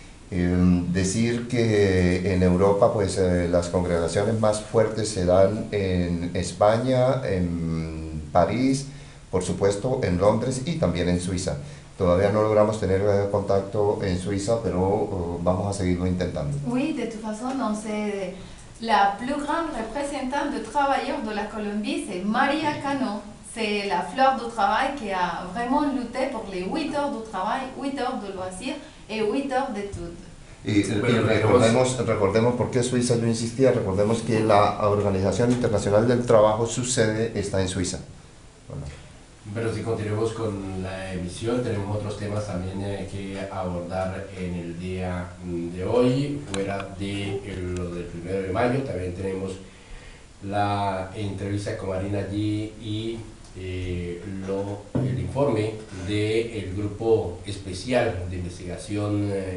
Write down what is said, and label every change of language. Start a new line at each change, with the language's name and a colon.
Spanish: Decir que en Europa pues, las congregaciones más fuertes se dan en España, en París, por supuesto en Londres y también en Suiza. Todavía no logramos tener contacto en Suiza, pero vamos a seguirlo intentando.
French: Oui, de toute façon, c'est la plus grande représentante de travailleurs de la Colombie, c'est Maria Cano. C'est la fleur du travail qui a vraiment lutté pour les 8 heures de travail, 8 heures de loisirs et 8 heures d'études.
Spanish: Y recordemos por qué Suiza yo insistía, recordemos que la Organización Internacional del Trabajo, su sede está en Suiza. Bueno. Pero si continuamos con la emisión, tenemos otros temas también que abordar en el día de hoy, fuera de lo del 1 de mayo, también tenemos la entrevista con Marina allí y el informe del grupo especial de investigación